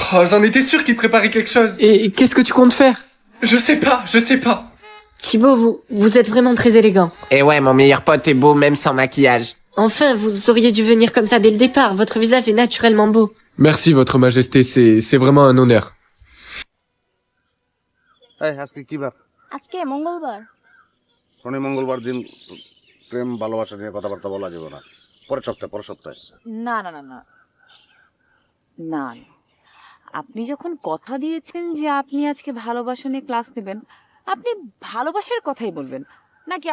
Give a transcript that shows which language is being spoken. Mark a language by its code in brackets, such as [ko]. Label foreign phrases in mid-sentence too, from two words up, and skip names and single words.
[fr] Oh, j'en étais sûr qu'il préparait quelque chose. Et qu'est-ce que tu comptes faire? Je sais pas. Thibaut, vous êtes vraiment très élégant. Et ouais, mon meilleur pote est beau même sans maquillage. Enfin, vous auriez dû venir comme ça dès le départ. Votre visage est naturellement beau. Merci, votre majesté, c'est vraiment un honneur. [bn] আজকে কি বার? আজকে মঙ্গলবার। শনি মঙ্গলবার দিন প্রেম ভালোবাসা নিয়ে কথাবার্তা বলা যাবে না। পরের সপ্তাহে। না না না না না আপনি যখন কথা দিয়েছেন যে আপনি আজকে ভালোবাসা নিয়ে ক্লাস নেবেন, আপনি ভালোবাসার কথাই বলবেন নাকি?